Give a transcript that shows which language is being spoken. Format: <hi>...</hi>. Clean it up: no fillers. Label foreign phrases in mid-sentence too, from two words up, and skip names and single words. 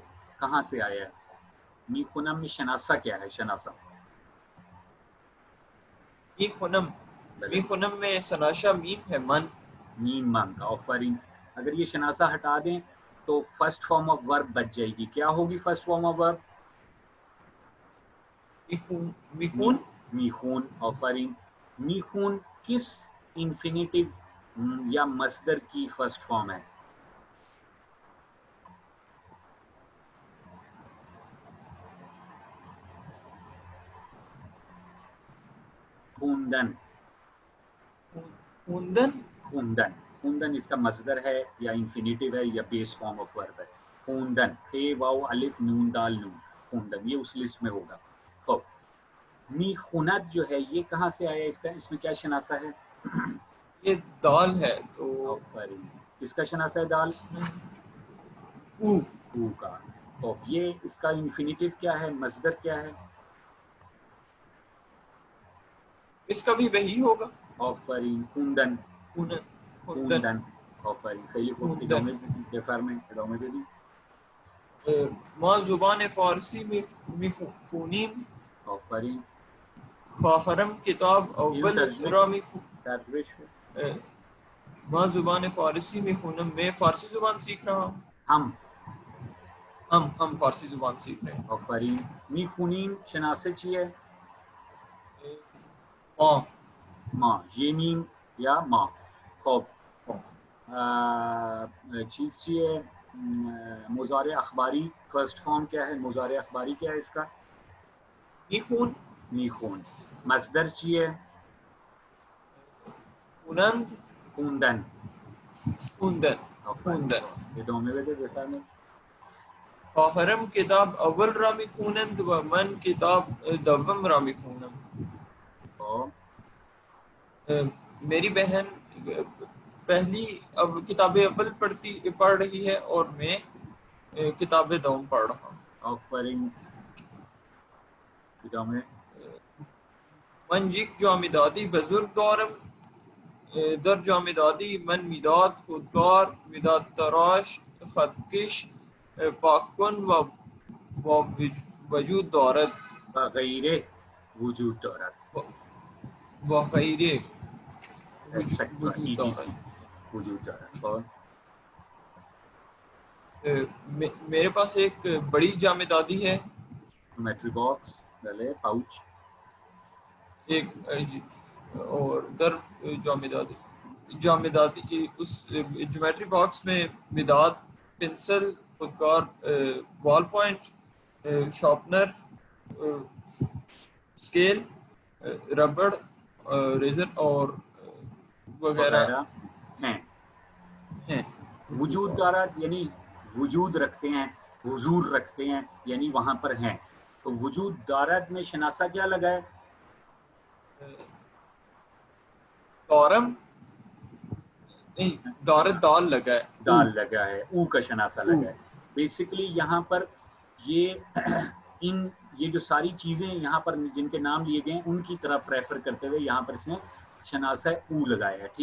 <ur>کہاں سے آیا ہے؟ میخونم میں شناسہ کیا ہے؟ شناسہ میخونم میں شناسہ میم ہے، من. میم من کا. آفرین. اگر یہ شناسہ ہٹا دیں تو</ur> <en>first form of verb</en> <ur>بچ جائے گی. کیا ہوگی</ur> <en>first form of verb?</en> <fa>میخون. میخون. آفرین.</fa> <ur>میخون کس انفینیٹیو یا مصدر کی</ur> <en>first form</en> <ur>ہے؟</ur> <fa>خوندن.</fa> <ur>خوندن اس کا مصدر ہے یا انفینیٹیو ہے یا</ur> <en>base form of verb</en> <ur>ہے. خوندن. خے واو الف نون دال نون. خوندن یہ اس لسٹ میں ہوگا. خب میخوند جو ہے یہ کہاں سے آیا؟ اس میں کیا شناسہ ہے؟ یہ دال ہے. تو آفرین. کس کا شناسہ ہے دال؟ او کا. خب یہ اس کا انفینیٹیو کیا ہے؟ مصدر کیا ہے؟ اس کا بھی وہی ہوگا.</ur> <fa>آفرین. خوندن. آفرین. خیلی خوب. ادامه بدید. ما زبان فارسی میخونیم. آفرین. خواهرم کتاب اول را ترجمه. ما زبان فارسی میخونم.</fa> <ur>میں فارسی زبان سیکھ رہا ہوں. ہم فارسی زبان سیکھ رہے ہیں.</ur> <fa>آفرین. میخونیم شناسه چیه؟ ما.</fa> <ur>یہ میم یا ما.</ur> <fa>خب چیز چیه؟</fa> <ur>مضارع اخباری فرسٹ فارم کیا ہے؟ مضارع اخباری کیا ہے اس کا؟</ur> <fa>میخون. میخون. مصدر چیه؟ خونند. خوندن. خوندن. آفرین. ادامه بده بفرمایید. خواهرم کتاب اول را میخونند و من کتاب دوم را میخونم.</fa> <ur>میری بہن پہلی کتاب اول پڑھ رہی ہے اور میں کتاب دوم پڑھ رہا ہوں.</ur> <fa>آفرین. ادامه. من یک جامدادی بزرگ دارم. در جامدادی من میداد خودکار، میداد تراش، خطکش، پاکن و وجود دارد. و غیره وجود دارد. و غیره وجود دارد. وجود دارد.</fa> <ur>میرے پاس ایک بڑی جامدادی ہے.</ur> <en>geometry box</en> <ur>ڈالے پاؤچ. ایک اور</ur> <fa>در جامدادی</fa> <ur>اس</ur> <en>geometry box</en> <ur>میں مداد، پنسل، خودکار،</ur> <en>ball point,</en> <ur>شارپنر، اسکیل، ربڑ، ریزر اور وغیرہ ہیں.</ur> <fa>وجود دارد</fa> <ur>یعنی وجود رکھتے ہیں، حضور رکھتے ہیں، یعنی وہاں پر ہیں. تو</ur> <fa>وجود دارد</fa> <ur>میں شناسہ کیا لگا ہے؟ دارم نہیں، دارد دال لگا ہے. دال لگا ہے، او کا شناسہ لگا ہے. بیسیکلی یہاں پر یہ جو ساری چیزیں یہاں پر جن کے نام لیے گئے ہیں ان کی طرف ریفر کرتے ہوئے یہاں پر اس نے شناسہ او لگایا ہے.</ur>